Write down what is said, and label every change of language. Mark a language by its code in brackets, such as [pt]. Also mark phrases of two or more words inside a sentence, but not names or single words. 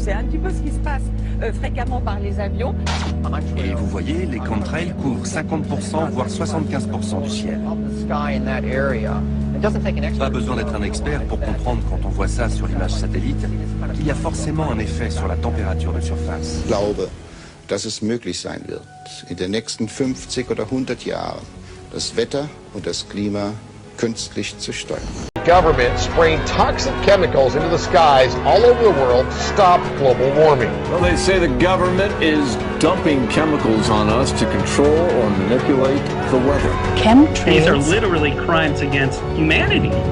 [fr] C'est un petit peu ce qui se passe fréquemment par les avions. Et vous voyez, les chemtrails couvrent 50%, voire 75% du ciel. Pas besoin d'être un expert pour comprendre quand on voit ça sur l'image satellite qu'il y a forcément un effet sur la température de surface. [de] Ich glaube, dass es möglich sein wird, in den nächsten 50 oder 100 Jahren das Wetter und das Klima künstlich zu steuern. [en] The government spraying toxic chemicals into the skies all over the world to stop global warming. Well, they say the government is dumping chemicals on us to control or manipulate the weather. These are literally crimes against humanity.